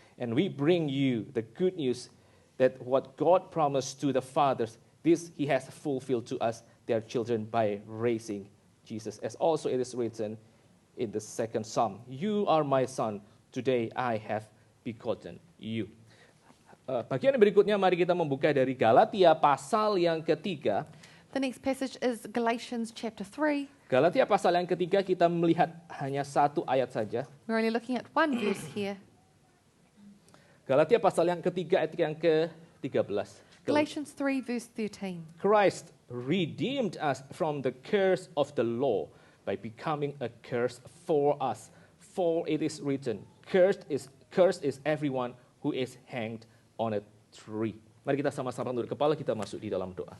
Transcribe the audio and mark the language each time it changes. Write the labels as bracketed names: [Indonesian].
[English] And we bring you the good news that what God promised to the fathers, this he has fulfilled to us, their children, by raising Jesus. As also it is written in the second psalm, you are my son, today I have begotten you. [Indonesian] Bagian berikutnya mari kita membuka dari Galatia pasal yang ketiga. [English] The next passage is Galatians chapter 3. [Indonesian] Galatia pasal yang ketiga kita melihat hanya satu ayat saja. [English] We're only looking at one verse here. [Indonesian] Galatia pasal yang ketiga ayat yang ke-13. [English] Galatians 3 verse 13. Christ redeemed us from the curse of the law by becoming a curse for us. For it is written, cursed is everyone who is hanged on a tree. [Indonesian] Mari kita sama-sama tunduk kepala, kita masuk di dalam doa.